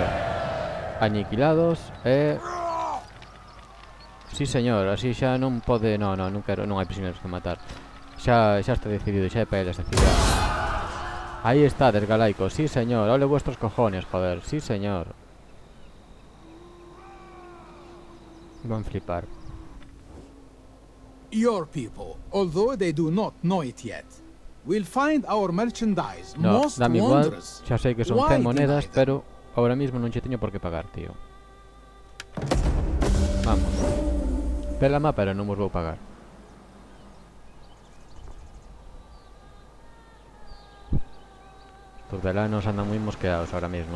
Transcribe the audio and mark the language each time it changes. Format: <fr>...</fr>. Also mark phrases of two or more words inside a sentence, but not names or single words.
<gl>Aniquilados e...</gl> <es>Sí señor,</es> <gl>así xa non pode... Non hai prisioneiros que matar. Xa está decidido, xa é para eles esta cidade. Aí estades,</gl> <es>galaicos, sí señor. Ole vuestros cojones, joder, sí señor.</es> <gl>Van flipar.</gl> <en>Your people, although they do not know it yet, will find our merchandise</en> <es>No,</es> <en>most</en> <es>dame igual,</es> <en>wondrous.</en> <gl>xa sei que son</gl> <en>Why</en> <es>100 monedas,</es> <en>deny them?</en> <es>pero ahora mismo</es> <gl>non che teño por que pagar, tío. Vamos. Pélama, pero non vos vou pagar. Os turdelanos andan moi mosqueados</gl> <es>ahora mismo.</es>